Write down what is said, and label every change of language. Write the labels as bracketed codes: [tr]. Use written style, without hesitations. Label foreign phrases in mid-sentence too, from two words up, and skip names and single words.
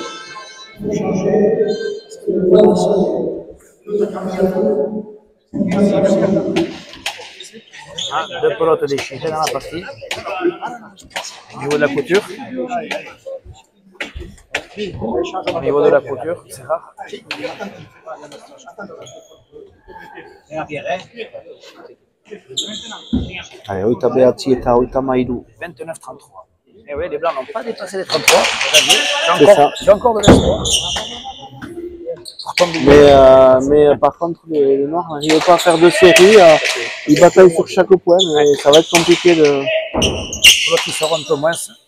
[fr] Ah, deux pelotes déchirées dans la partie. Au niveau de la couture. Au niveau de la couture, c'est rare. Allez, [eu] hogeita behatzi eta hogeita hamairu. [fr] 29-33. Et oui, les Blancs n'ont pas dépassé les 33. C'est ça. J'ai encore de l'espoir. Mais par contre, les Noirs n'arrivent pas à faire de série. Ils bataillent sur chaque point, mais ça va être compliqué de. L'autre, ils seront un peu moins.